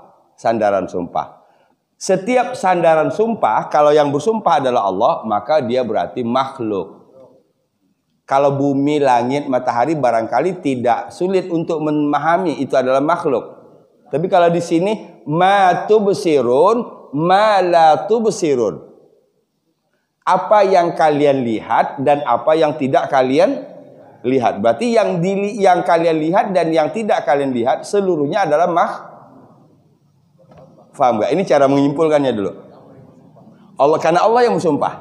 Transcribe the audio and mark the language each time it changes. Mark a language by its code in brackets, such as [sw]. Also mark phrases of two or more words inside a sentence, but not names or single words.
[id] Sandaran sumpah. Setiap sandaran sumpah, kalau yang bersumpah adalah Allah, maka dia berarti makhluk. Kalau bumi, langit, matahari barangkali tidak sulit untuk memahami itu adalah makhluk. Tapi kalau di sini [ar] ma tubsirun ma la tubsirun. [id] Apa yang kalian lihat dan apa yang tidak kalian lihat. Berarti yang kalian lihat dan yang tidak kalian lihat seluruhnya adalah Faham nggak? Ini cara menyimpulkannya dulu. Karena Allah yang bersumpah.